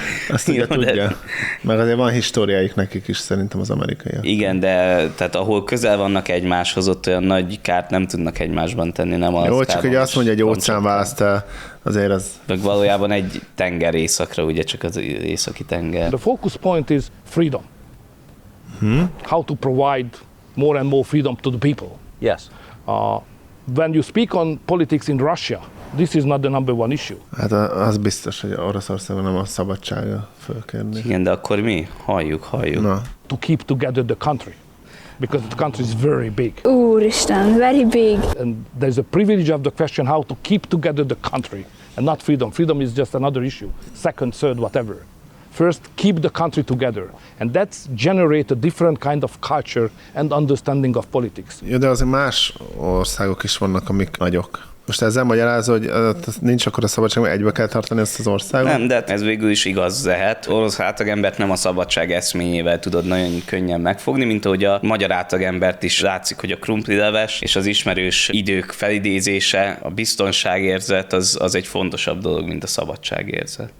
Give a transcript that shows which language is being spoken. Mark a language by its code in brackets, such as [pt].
[hu] Azt ugye tudja. Meg azért van históriájuk nekik is, szerintem az amerikaiak. Igen, de tehát ahol közel vannak egymáshoz, ott olyan nagy kárt nem tudnak egymásban tenni, nem az. Jó, csak hogy azt mondja, hogy egy óceán választ el, azért az... Meg valójában egy tenger északra, ugye csak az északi tenger. [en] The focus point is freedom. How to provide more and more freedom to the people. Yes. When you speak on politics in Russia, this is not the number one issue. [hu] Hát az biztos, hogy Oroszországban nem a szabadsága fölkérni. Igen, de akkor mi? Halljuk. [en] No. To keep together the country. Because the country is very big. [hu] Úristen, [en] very big. And there's a privilege of the question how to keep together the country and not freedom. Freedom is just another issue. Second, third, whatever. First, keep the country together. And that's generate a different kind of culture and understanding of politics. [hu] Jó, de azért más országok is vannak, amik nagyok. Most ezzel magyarázza, hogy nincs akkor a szabadság, hogy egybe kell tartani ezt az országot? Nem, de ez végül is igaz lehet. Orosz átlagembert nem a szabadság eszményével tudod nagyon könnyen megfogni, mint ahogy a magyar átlagembert is látszik, hogy a krumplileves és az ismerős idők felidézése, a biztonságérzet az egy fontosabb dolog, mint a szabadságérzet.